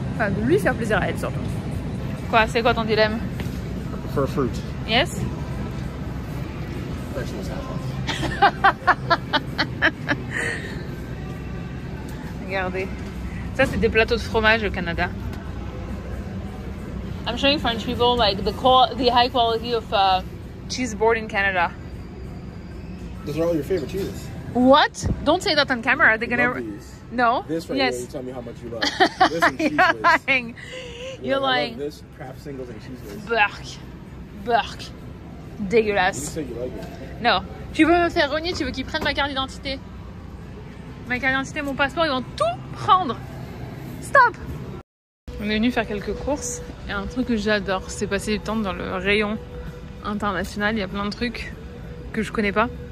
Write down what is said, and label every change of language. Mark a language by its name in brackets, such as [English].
[French] Enfin, de lui faire plaisir à elle surtout. Quoi, c'est quoi ton dilemme? [English] I prefer fruit. Yes? [French] Regardez. Ça, c'est des plateaux de fromage au Canada. [English] I'm showing French people like the high quality of cheese board in Canada. Those are all your favorite cheeses. What? Don't say that on camera. They're gonna. No. This right yes. here, you tell me how much you love. This and cheese You're whiz. lying. You're lying. I love this, Kraft singles and cheese whiz. [French] Burk. [English] You [French] Dégueulasse. [English] said you like it. [French] Non. Tu veux me faire renier, tu veux qu'ils prennent ma carte d'identité. Ma carte d'identité, mon passeport, ils vont tout prendre. Stop. On est venu faire quelques courses. Et un truc que j'adore, c'est passer du temps dans le rayon international. Il y a plein de trucs que je connais pas.